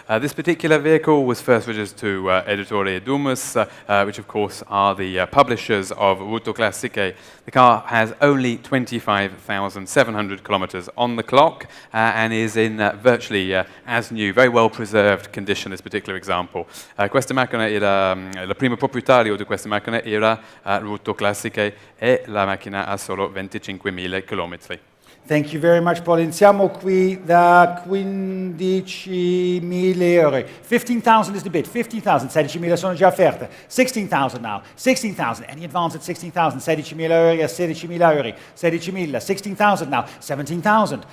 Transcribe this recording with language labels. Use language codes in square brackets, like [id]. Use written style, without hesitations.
[en] This particular vehicle was first registered to Editore Dumus, which of course are the publishers of Autoclassica. The car has only 25,700 kilometers on the clock and is in virtually as new, very well preserved condition, this particular example. [it] Questa macchina era, il primo proprietario di questa macchina era Autoclassica e la macchina ha solo 25.000 chilometri. [en] Thank you very much, Paul. [it] Iniziamo qui da 15.000 euro. [en] 15,000 is the bid. 15,000. 16.000 sono già offerte. 16,000 now. 16,000. Any advance at 16,000. 16.000 euro a 16.000 euro. 16.000. 16,000 now. 17,000.